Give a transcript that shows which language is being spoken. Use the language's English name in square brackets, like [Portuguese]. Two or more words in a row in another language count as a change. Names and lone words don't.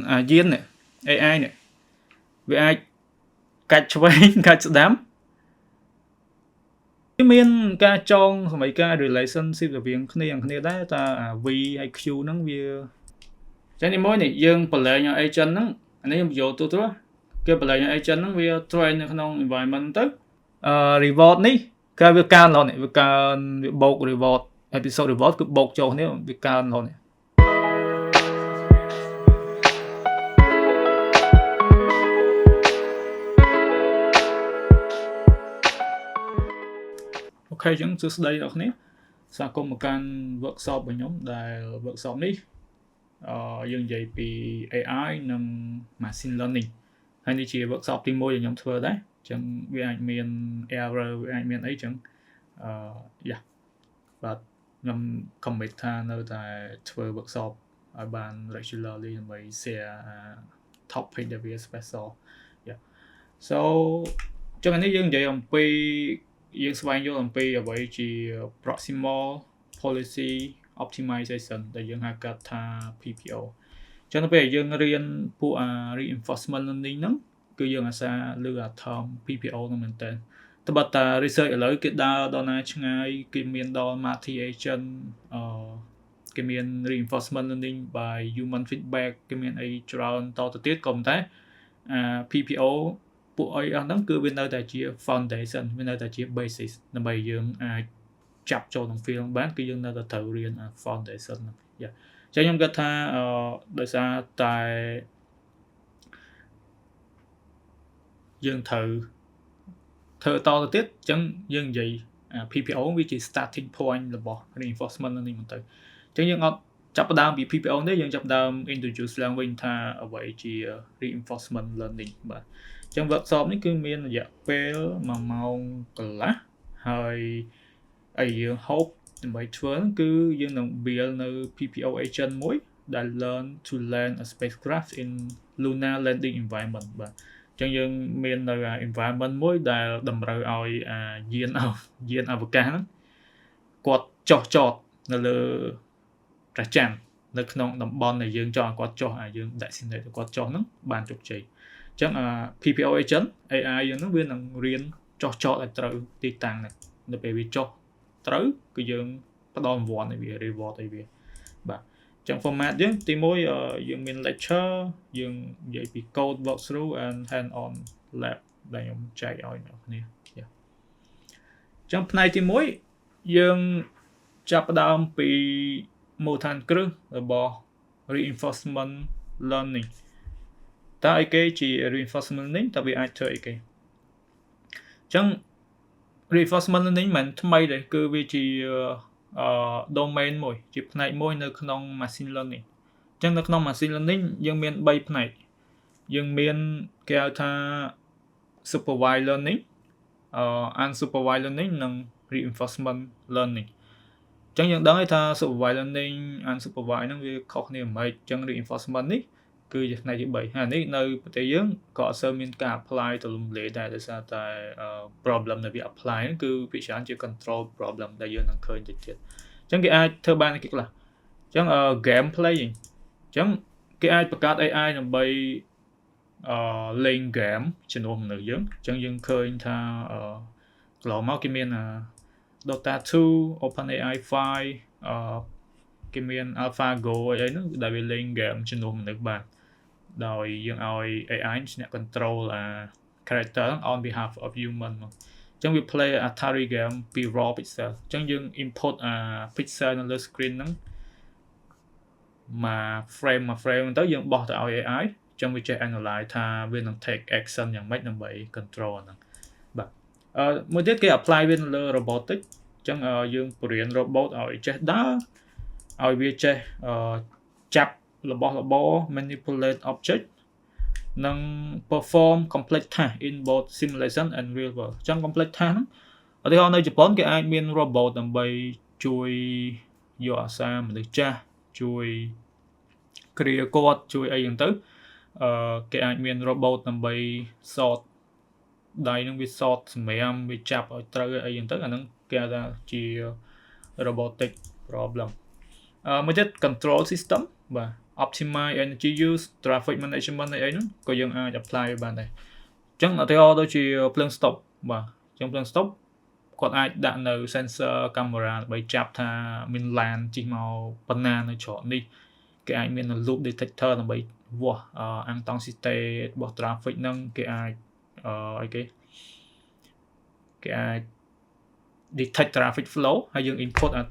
[Khmer] យាននេះ AI នេះវាអាចកាច់ឆ្វេងកាច់ស្ដាំវាមានការចងសម័យកាល relationship រវាងគ្នាដែរតើ V ហើយ Q ហ្នឹងវាចឹងទីមួយនេះយើងបលែងឲ្យ agent ហ្នឹងអានេះខ្ញុំយកទូគេបលែងឲ្យ agent ហ្នឹងវា train នៅក្នុង environment ទៅreward នេះគឺវាកើនរហូតនេះវាកើនវាបូក [English] reward episode reward [Khmer] គឺបូកចូលគ្នាវាកើនរហូតនេះ អូខេចឹងសួស្តីអ្នកគ្នាស្វាគមន៍មកកាន់ workshop របស់ខ្ញុំដែល workshop នេះយើងនិយាយពី AI និង [English] machine learning [Khmer] ហើយនេះជា workshop ទី1ដែលខ្ញុំធ្វើដែរចឹងវាអាចមាន error វាអាចមានអីចឹង បាទខ្ញុំ commit ថានៅតែធ្វើ workshop ឲ្យបាន regularly ដើម្បី [English] share topic [Khmer] ដែលវា [English] special so [Khmer] ចឹងនេះយើងនិយាយអំពីយើងស្វែងយល់អំពីអ្វីជា proximal [English] policy optimization [Khmer] ដែលយើងហៅកាត់ថា PPO ចឹងទៅពេលយើងរៀនពួក [English] reinforcement learning [Khmer] ហ្នឹងគឺយើងអាសាលើអា term PPO ហ្នឹងមែនតើត្បិតតែ research ឥឡូវគេដើរដល់ណាឆ្ងាយគេមានដល់ [English] multi agent [Khmer] គេមាន [English] reinforcement learning by human feedback [Khmer] គេមានអីច្រើនតទៅទៀតក៏ប៉ុន្តែPPO ពួកអីអស់ហ្នឹងគឺវានៅតែជា foundation វានៅតែជា basis ដើម្បីយើងអាចចាប់ចូលក្នុង field បានគឺយើងនៅតែត្រូវរៀន foundation ហ្នឹងចឹងខ្ញុំគិតថាដោយសារតែ យើងត្រូវធ្វើតទៅទៀតចឹងយើងនិយាយPPO វាជា [English] starting point [Khmer] របស់ [English] reinforcement learning [Khmer] ហ្នឹងទៅចឹងយើងអត់ចាប់ផ្ដើមពី PPO ទេយើងចាប់ផ្ដើម introduce ឡើងវិញថាអ្វីជា [English] reinforcement learning [Khmer] បាទចឹង workshop នេះគឺមានរយៈពេល1ម៉ោងកន្លះ ហើយយើង hope ដើម្បីធ្វើគឺយើងនឹង build នៅ [English] PPO agent [Khmer] មួយដែល [English] learn to land a spacecraft in lunar landing environment [Khmer] បាទចឹងយើងមាននៅ environment មួយដែលតម្រូវឲ្យយានអវកាស ហ្នឹងគាត់ចុះចតនៅលើព្រះច័ន្ទនៅក្នុងតំបន់ដែលយើងចង់ឲ្យគាត់ចុះយើង designate ឲ្យគាត់ចុះហ្នឹងបានជោគជ័យចឹង [English] PPO agent AI [Khmer] យើងហ្នឹងវានឹងរៀនចុះចតឲ្យត្រូវទីតាំងហ្នឹងនៅពេលវាចុះត្រូវគឺយើង ផ្ដល់រង្វាន់ឲ្យវា reward ឲ្យវាបាទចឹង format យើងទី1យើងមាន lecture យើង និយាយពី [English] code walkthrough and hand on lab [Khmer] ដែលខ្ញុំចែកឲ្យអ្នកគ្នាចឹងផ្នែកទី1យើងចាប់ផ្ដើមពីមូលដ្ឋានគ្រឹះរបស់ [English] reinforcement learning [Khmer] តើអីគេជា [English] reinforcement learning [Khmer] តើវាអាចធ្វើអីគេចឹង [English] reinforcement learning [Khmer] មិនថ្មីទេគឺវាជា domain មួយជាផ្នែកមួយនៅក្នុង [English] machine learning [Khmer] ចឹងនៅក្នុង [English] machine learning [Khmer] យើងមាន3ផ្នែកយើងមានគេហៅថា [English] supervised learning unsupervised learning [Khmer] និង [English] reinforcement learning [Khmer] ចឹងយើងដឹងថា [English] supervised learning unsupervised [Khmer] ហ្នឹងវាខុសគ្នាមិនហ្មងចឹង reinforcement នេះគឺជាផ្នែកទី 3ហើយនេះនៅប្រទេសយើងក៏អត់សូវមានការ apply ទៅលំលេដែរដោយសារតែ problem ដែលវា apply ហ្នឹងគឺភាគច្រើនជា [English] control problem [Khmer] ដែលយើងនឹងឃើញតិចទៀតអញ្ចឹងគេអាចធ្វើបានគេខ្លះអញ្ចឹង [English] game playing [Khmer] អញ្ចឹងគេអាចបង្កើត AI ដើម្បីលេង game ជំនួសមនុស្សយើងអញ្ចឹងយើងឃើញថាកន្លងមកគេមានDota 2 OpenAI 5គេមាន AlphaGo អីហ្នឹងដែលវាលេង game ជំនួសមនុស្សបានដោយយើងឲ្យ AI អ្នក [English] control character on behalf of human [Khmer] មកអញ្ចឹងវា [English] play Atari game [Khmer] ពី [English] raw pixel [Khmer] អញ្ចឹងយើង input pixel នៅលើ screen ហ្នឹងមក frame ទៅយើងបោះទៅឲ្យ AI អញ្ចឹងវាចេះ analyze ថាវានឹង [English] take action [Khmer] យ៉ាងម៉េចដើម្បី control ហ្នឹងបាទមួយទៀតគេ apply វានៅលើ robotic អញ្ចឹងយើងបរៀន robot ឲ្យចេះដើរឲ្យវាចេះចាប់របស់របរ [English] manipulate object [Khmer] និង [English] perform complex task in both simulation and real world [Khmer] អញ្ចឹង [English] complex task [Khmer] ហ្នឹងឧទាហរណ៍នៅជប៉ុនគេអាចមាន robot ដើម្បីជួយយកអាសាមនុស្សចាស់ជួយគ្រាគាត់ជួយអីហ្នឹងទៅគេអាចមាន robot ដើម្បីសតដៃនឹងវាសតសម្រាមវាចាប់ឲ្យត្រូវអីហ្នឹងទៅអាហ្នឹងគេហៅថាជា [English] robotic problem [Khmer] មួយទៀត [English] control system [Khmer] បាទ [English] optimize energy use traffic management [Khmer] អីហ្នឹងក៏យើងអាច apply បានដែរអញ្ចឹងឧទាហរណ៍ដូចជាភ្លើង stop បាទអញ្ចឹងភ្លើង stop គាត់អាចដាក់នៅ [English] sensor camera [Khmer] ដើម្បីចាប់ថាមាន LAN ជិះមកប៉ុ ណ្ណានៅច្រកនេះគេអាចមាន [English] loop detector [Khmer] ដើម្បីវាស់intensity របស់ traffic ហ្នឹងគេអាចអីគេអាច detect [English] traffic flow [Khmer] ហើយយើង input ទិ